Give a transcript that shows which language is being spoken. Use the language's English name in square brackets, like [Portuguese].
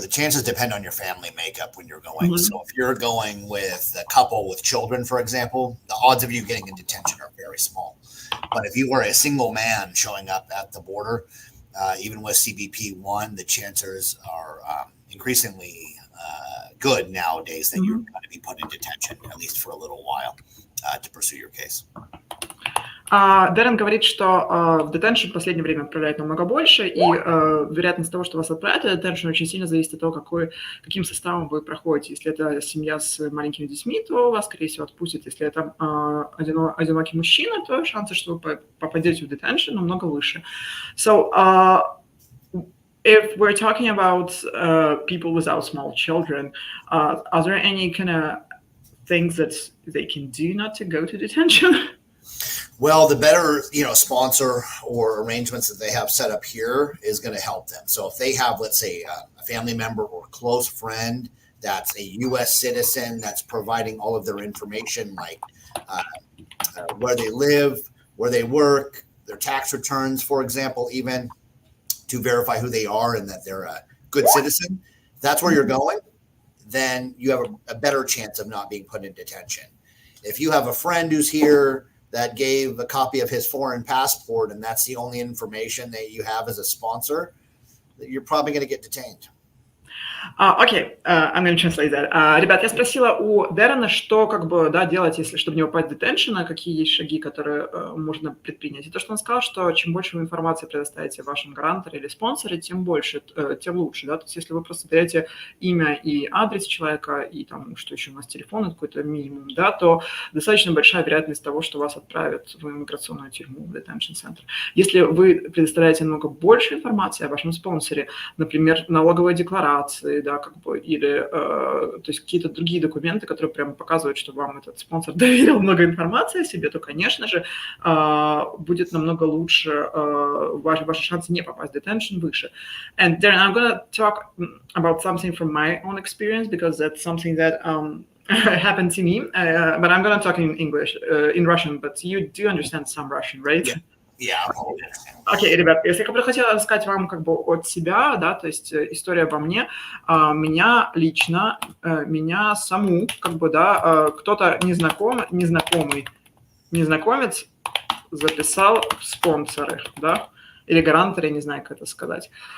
[English] The chances depend on your family makeup when you're going. So if you're going with a couple with children, for example, the odds of you getting in detention are very small. But if you were a single man showing up at the border, even with CBP One, the chances are increasingly good nowadays that you're going to be put in detention, at least for a little while, to pursue your case. [Russian] Дэрен говорит, что в детеншн в последнее время отправляют намного больше, и вероятность того, что вас отправят в детеншн, очень сильно зависит от того, каким составом вы проходите. Если это семья с маленькими детьми, то вас, скорее всего, отпустят. Если это одинокий мужчина, то шансы, что вы попадете в детеншн, намного выше. [English] So, if we're talking about people without small children, are there any kind of things that they can do not to go to detention? Well, the better, sponsor or arrangements that they have set up here is going to help them. So if they have, let's say, a family member or close friend that's a U.S. citizen that's providing all of their information, like where they live, where they work, their tax returns, for example, even to verify who they are and that they're a good citizen, if that's where you're going, then you have a better chance of not being put in detention. If you have a friend who's here that gave a copy of his foreign passport and that's the only information that you have as a sponsor, you're probably going to get detained. Окей, I'm going to translate that. [Russian] Ребят, я спросила у Дэрена, что делать, чтобы не попасть в детеншн, какие есть шаги, которые можно предпринять. И то, что он сказал, что чем больше вы информации предоставите вашим гранторе или спонсоре, тем лучше, да. То есть если вы просто даете имя и адрес человека, и что еще у нас телефон, какой-то минимум, да, то достаточно большая вероятность того, что вас отправят в иммиграционную тюрьму, в детеншн-центр. Если вы предоставляете намного больше информации о вашем спонсоре, например, налоговые декларации, базы, да, как бы, или, то есть какие-то другие документы, которые прямо показывают, что вам этот спонсор доверил много информации о себе, то, конечно же, будет намного лучше, ваши шансы не попасть в детеншн выше. [English] And then I'm going to talk about something from my own experience, because that's something that happened to me, but I'm going to talk in English, in Russian, but you do understand some Russian, right? Yeah. [Russian] Окей, ребят, если я бы хотела рассказать вам как бы от себя, да, то есть история обо мне, меня лично, меня саму, как бы, да, кто-то незнакомец записал в спонсоры, да, или гарантор, я не знаю, как это сказать.